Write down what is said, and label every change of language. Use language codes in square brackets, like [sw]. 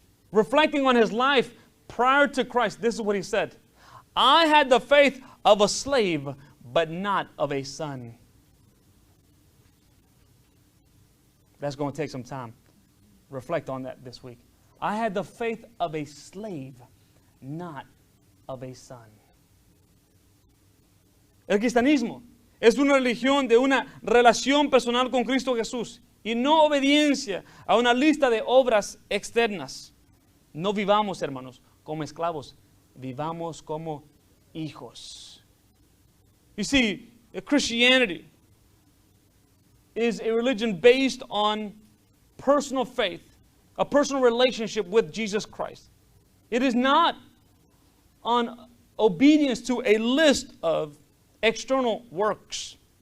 [en] Reflecting on his life prior to Christ, this is what he said. I had the faith of a slave, but not of a son. That's going to take some time. Reflect on that this week. I had the faith of a slave, not of a son. [es] El cristianismo es una religión de una relación personal con Cristo Jesús y no obediencia a una lista de obras externas. No vivamos, hermanos, como esclavos, vivamos como hijos. [en] You see, Christianity is a religion based on personal faith, a personal relationship with Jesus Christ. It is not on obedience to a list of external works.